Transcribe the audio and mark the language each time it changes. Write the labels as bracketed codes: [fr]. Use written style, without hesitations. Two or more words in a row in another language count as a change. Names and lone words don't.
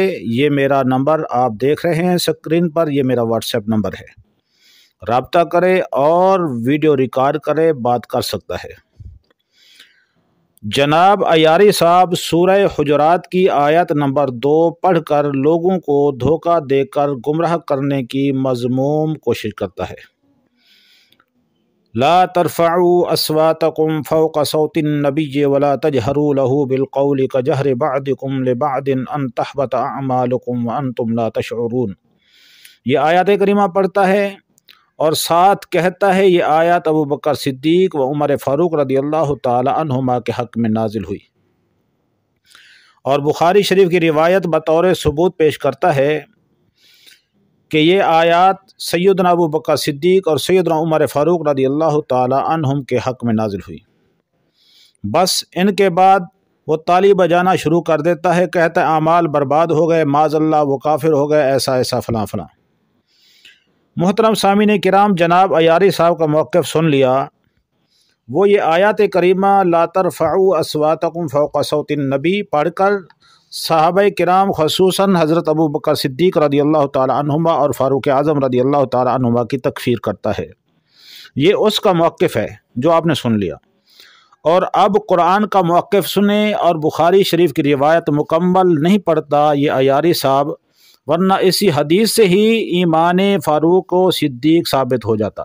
[hi] ये मेरा नंबर आप देख रहे हैं स्क्रीन पर, ये मेरा व्हाट्सएप नंबर है, रब्ता करे और वीडियो रिकॉर्ड करे, बात कर सकता है। जनाब अय्यारी साहब सूरह हुजुरात की आयत नंबर 2 पढ़कर लोगों को धोखा देकर गुमराह करने की मज़मूम कोशिश करता है। [ar] لا ترفعوا أصواتكم فوق صوت النبي ولا تجهروا له بالقول كجهر بعضكم لبعض أن تحبط أعمالكم وأنتم لا تشعرون. [hi] ये आयत करीमा पढ़ता है और साथ कहता है ये आयत अबू बकर सिद्दीक़ व उमर फ़ारूक़ [ar] رضي الله تعالى عنهما [hi] के हक़ में नाजिल हुई, और बुखारी शरीफ की रिवायत बतौर सबूत पेश करता है कि ये आयत सैयदना अबू बकर सिद्दीक़ और सैयदना उमर फ़ारूक़ [ar] رضي الله تعالى عنهم [hi] के हक़ में नाजिल हुई। बस इनके बाद वो ताली बजाना शुरू कर देता है, कहता है आमाल बर्बाद हो गए, माज़ल्लाह वो काफिर हो गए, ऐसा ऐसा फ़लाँ फ़लाँ। मोहतरम सामीन किराम, जनाब अय्यारी साहब का मौक़िफ़ सुन लिया। वो ये आयत करीमा [ar] لا ترفعوا أصواتكم فوق صوت النبي [hi] पढ़कर सहाबाए किराम ख़ुसूसन हज़रत अबू बकर सिद्दीक़ [ar] رضي الله تعالى عنهما [hi] और फ़ारूक़ आज़म [ar] رضي الله تعالى عنهما [hi] की तकफ़ीर करता है। ये उसका मौक़िफ़ है जो आपने सुन लिया। और अब कुरान का मौक़िफ़ सुने और बुखारी शरीफ की रिवायत मुकम्मल नहीं पढ़ता ये अय्यारी साहब, वरना इसी हदीस से ही ईमान फ़ारूक़ व सिद्दीक़ साबित हो जाता।